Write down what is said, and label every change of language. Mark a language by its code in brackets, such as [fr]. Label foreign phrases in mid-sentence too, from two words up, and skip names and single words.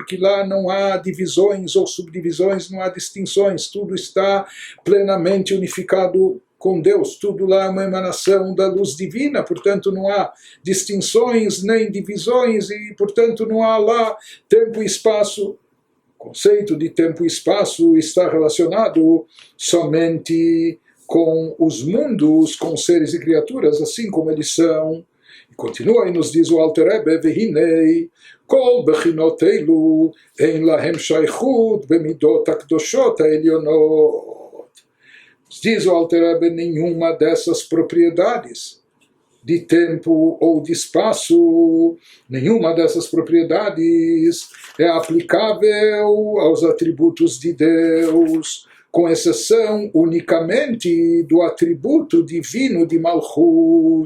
[pt] Porque lá não há divisões ou subdivisões, não há distinções, tudo está plenamente unificado com Deus, tudo lá é uma emanação da luz divina, portanto não há distinções nem divisões e, portanto, não há lá tempo e espaço. O conceito de tempo e espaço está relacionado somente com os mundos, com seres e criaturas, assim como eles são. E continua e nos diz o Alter Rebbe, [he] והנה, כל בחינות אלו, אין להם שייכות במדות הקדושות העליונות. [pt] Diz o Alter Rebbe, nenhuma dessas propriedades de tempo ou de espaço, nenhuma dessas propriedades é aplicável aos atributos de Deus, com exceção unicamente do atributo divino de Malchut.